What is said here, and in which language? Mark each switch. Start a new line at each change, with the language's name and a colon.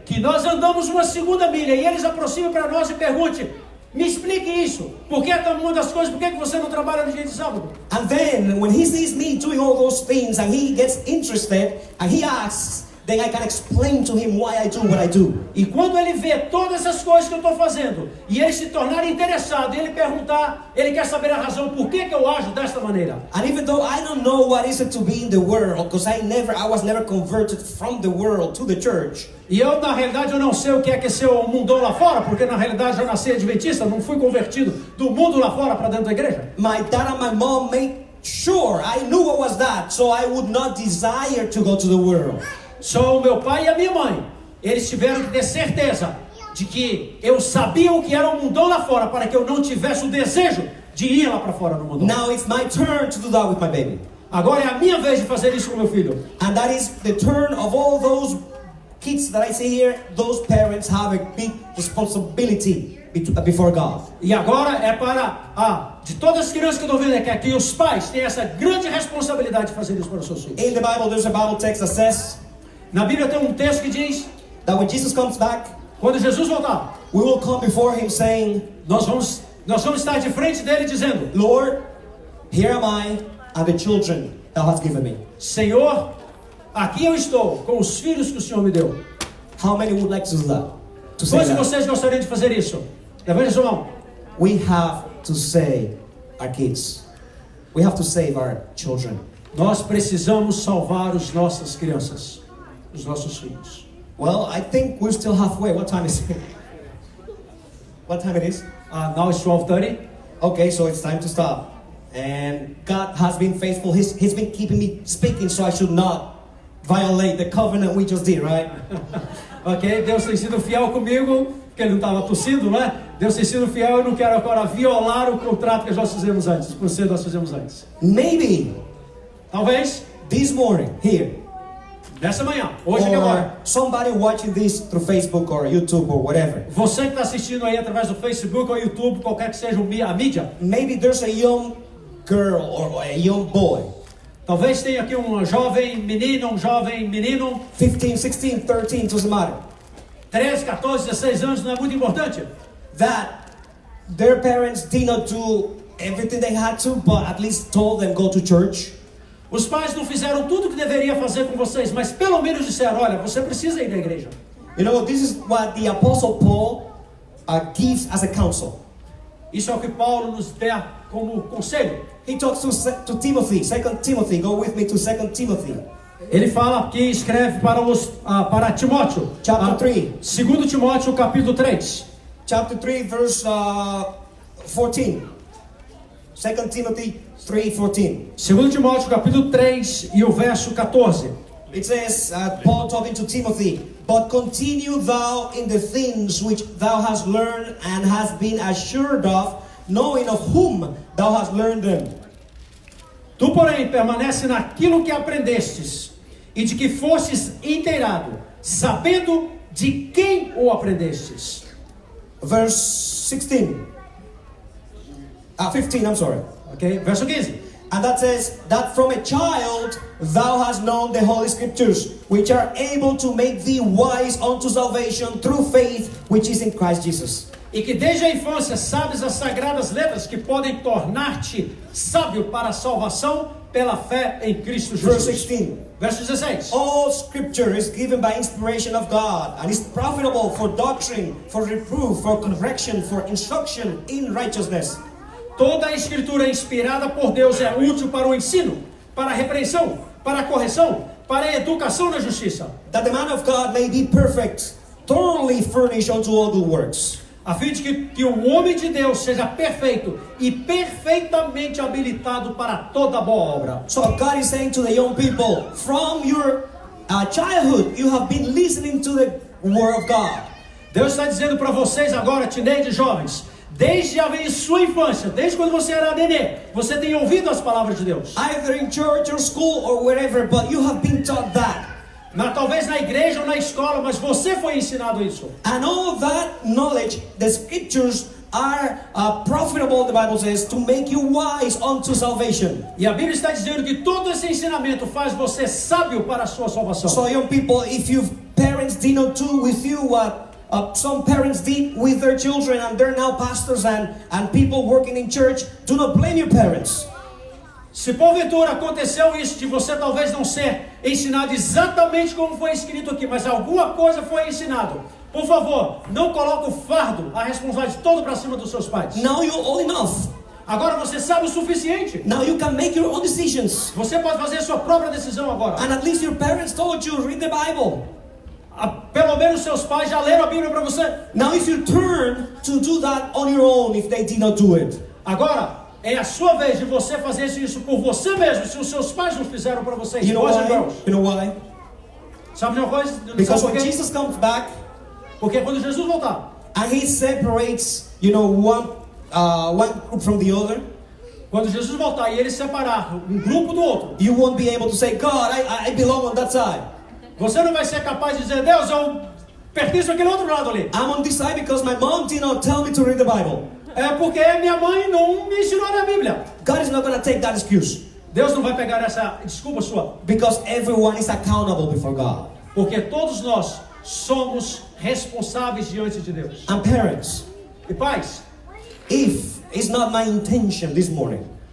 Portuguese: Que nós andamos uma segunda milha e eles aproximam para nós e pergunte: me explique isso. Por que uma das coisas? Por que você não trabalha no dia de sábado?
English: And then when he sees me doing all those things and he gets interested and he asks, then I can explain to him why I do what I do.
Portuguese: E quando ele vê todas essas coisas que eu estou fazendo e ele se tornar interessado e ele perguntar, ele quer saber a razão por que eu ajo desta maneira.
English: And even though I don't know what is it to be in the world, because I was never converted from the world to the church.
Portuguese: E eu, na realidade, eu não sei o que é ser o mundão lá fora, porque na realidade eu nasci adventista, não fui convertido do mundo lá fora para dentro da igreja.
English: My dad and my mom made sure I knew what was that, so I would not desire to go to the world.
Portuguese: Só o meu pai e a minha mãe, eles tiveram que ter certeza de que eu sabia o que era o mundão lá fora, para que eu não tivesse o desejo de ir lá para fora no mundão.
English: Now it's my turn to do that with my baby.
Portuguese: Agora é a minha vez de fazer isso com meu filho.
English: And that is the turn of all those kids that I see here. Those parents have a big responsibility before God.
Portuguese: E agora é para de todas as crianças que eu estou vendo aqui, que os pais têm essa grande responsabilidade de fazer isso para os seus filhos.
English: In the Bible, there's a Bible text that says
Portuguese: Na Bíblia tem um texto que diz:
English: that when Jesus comes back,
Portuguese: quando Jesus voltar,
English: we will come before him saying,
Portuguese: nós vamos estar de frente dele dizendo:
English: Lord, here am I and the children thou hast given me.
Portuguese: Senhor, aqui eu estou com os filhos que o Senhor me deu.
English: How many would like to do that? To say
Portuguese: Quantos de
English: that?
Portuguese: vocês gostariam de fazer isso? Levante a sua mão.
English: We have to save our kids. We have to save our children.
Portuguese: Nós precisamos salvar as nossas crianças, os nossos filhos.
English: Well, I think we're still halfway. What time is it? What time it is? Now it's 12:30. Okay, so it's time to stop. And God has been faithful. He's been keeping me speaking, so I should not violate the covenant we just did, right?
Portuguese: Ok, Deus tem sido fiel comigo, porque ele não estava tossindo, né? Deus tem sido fiel, eu não quero agora violar o contrato que nós fizemos antes, por ser nós fizemos antes.
English: Maybe
Portuguese: Talvez,
English: this morning here,
Portuguese: nessa manhã, hoje aqui
English: or
Portuguese: agora,
English: somebody watching this through Facebook or YouTube or whatever.
Portuguese: você que está assistindo aí através do Facebook ou YouTube, qualquer que seja a mídia,
English: Maybe there's a young girl or a young boy,
Portuguese: talvez tenha aqui um jovem menino,
English: 15, 16, 13, doesn't matter,
Portuguese: 13, 14, 16 anos, não é muito importante,
English: that their parents did not do everything they had to, but at least told them go to church.
Portuguese: os pais não fizeram tudo o que deveria fazer com vocês, mas pelo menos disseram: olha, você precisa ir na igreja.
English: You know, this is what the Apostle Paul gives as a counsel.
Portuguese: Isso é o que Paulo nos dá como conselho.
English: He talks to Timothy, 2 Timothy. Go with me to 2 Timothy.
Portuguese: Ele fala aqui, escreve para Timóteo,
English: Chapter 3.
Portuguese: 2 Timóteo capítulo 3.
English: Chapter 3, verse 14. 2 Timothy 3:14.
Portuguese: 2 Timóteo capítulo 3 e o verso 14.
English: It says, Paul talking to Timothy, but continue thou in the things which thou hast learned and hast been assured of, knowing of whom thou hast learned them.
Portuguese: Tu, porém, permanece naquilo que aprendestes e de que fostes inteirado, sabendo de quem o aprendestes.
English: Verse 16. 15, I'm sorry.
Portuguese: Ok? Verso 15.
English: And that says, that from a child thou hast known the Holy Scriptures, which are able to make thee wise unto salvation through faith which is in Christ Jesus.
Portuguese: e que desde a infância sabes as sagradas letras que podem tornar-te sábio para a salvação pela fé em Cristo Jesus.
English: Verse 16.
Portuguese: Verso 16.
English: All scripture is given by inspiration of God and is profitable for doctrine, for reproof, for correction, for instruction in righteousness.
Portuguese: Toda a escritura inspirada por Deus é útil para o ensino, para a repreensão, para a correção, para a educação na justiça,
English: That the man of God may be perfect, thoroughly furnished unto all good works.
Portuguese: a fim de que o homem de Deus seja perfeito e perfeitamente habilitado para toda boa obra.
English: So God is saying to the young people, from your childhood, you have been listening to the word of God.
Portuguese: Deus está dizendo para vocês agora, teenagers jovens, desde a sua infância, desde quando você era nenê, você tem ouvido as palavras de Deus.
English: Either in church or school or wherever, but you have been taught that.
Portuguese: Talvez na igreja ou na escola, mas você foi ensinado isso.
English: And all that knowledge, the scriptures are profitable, the Bible says, to make you wise unto salvation.
Portuguese: E a Bíblia está dizendo que todo esse ensinamento faz você sábio para a sua salvação.
English: So young people, if your parents did not do with you what some parents did with their children, and they're now pastors and people working in church, do not blame your parents.
Portuguese: Se porventura aconteceu isso de você talvez não ser ensinado exatamente como foi escrito aqui, mas alguma coisa foi ensinado, por favor, não coloque o fardo, a responsabilidade toda para cima dos seus pais.
English: Now you're old enough.
Portuguese: Agora você sabe o suficiente.
English: Now you can make your own decisions.
Portuguese: Você pode fazer a sua própria decisão agora.
English: And at least your parents told you, read the Bible.
Portuguese: Pelo menos seus pais já leram a Bíblia para você.
English: Now it's your turn to do that on your own if they did not do it.
Portuguese: Agora é a sua vez de você fazer isso por você mesmo, se os seus pais não fizeram para você.
English: You know why? You know why?
Portuguese: Sabe de uma coisa?
English: Because
Portuguese: Sabe
English: when
Portuguese: por quê?
English: Jesus comes back,
Portuguese: Porque quando Jesus voltar,
English: and he separates, one group from the other,
Portuguese: quando Jesus voltar e ele separar um grupo do outro,
English: you won't be able to say, God, I belong on that side.
Portuguese: você não vai ser capaz de dizer, Deus, eu pertenço àquele outro lado ali.
English: I'm on this side because my mom did not tell me to read the Bible.
Portuguese: É porque minha mãe não me ensinou a ler a Bíblia.
English: God is not going to take that excuse.
Portuguese: Deus não vai pegar essa desculpa sua.
English: Because everyone is accountable before God.
Portuguese: Porque todos nós somos responsáveis diante de Deus.
English: And parents,
Portuguese: E pais,
English: if it's not my intention this morning